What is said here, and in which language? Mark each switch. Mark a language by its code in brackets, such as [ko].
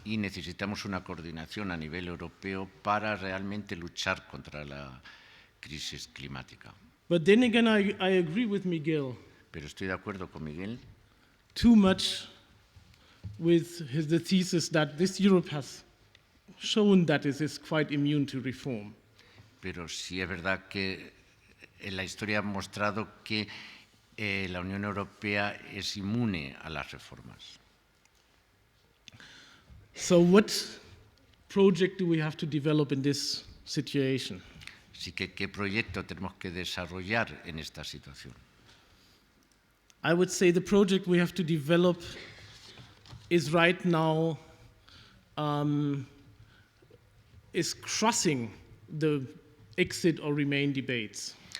[es] Y necesitamos una coordinación a nivel europeo para realmente luchar contra la crisis climática. [en] But then again, I agree with Miguel. [es] Pero estoy de acuerdo con Miguel. [en] Too much with the thesis that this Europe has shown that it is quite immune to reform. [es] Pero sí es verdad que la historia ha mostrado que la Unión Europea es inmune a las reformas. [en] So what project do we have to develop in this situation? [es] Así que, ¿qué proyecto tenemos que desarrollar en esta situación? [en] I would say the project we have to develop is right now is crossing the exit or remain debates.